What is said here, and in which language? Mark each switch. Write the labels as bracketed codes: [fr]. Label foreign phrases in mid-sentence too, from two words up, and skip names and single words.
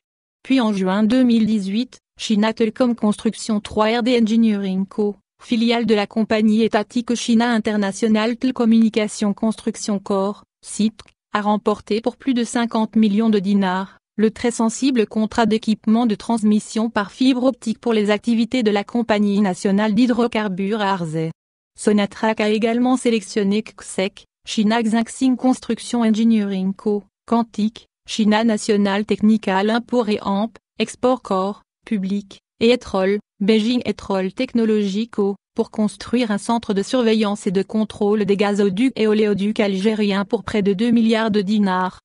[fr] Puis en juin 2018, China Telecom Construction 3RD Engineering Co., filiale de la compagnie étatique China International Telecommunication Construction Corp., CITC, a remporté pour plus de 50 millions de dinars, le très sensible contrat d'équipement de transmission par fibre optique pour les activités de la Compagnie nationale d'hydrocarbures à Arzais. Sonatrach a également sélectionné CXEC, China Xinxing Construction Engineering Co., Quantic, China National Technical Import et Amp, Export Corps, Public, et Etrol, Beijing Etrol Technology Co., pour construire un centre de surveillance et de contrôle des gazoducs et oléoducs algériens pour près de 2 milliards de dinars.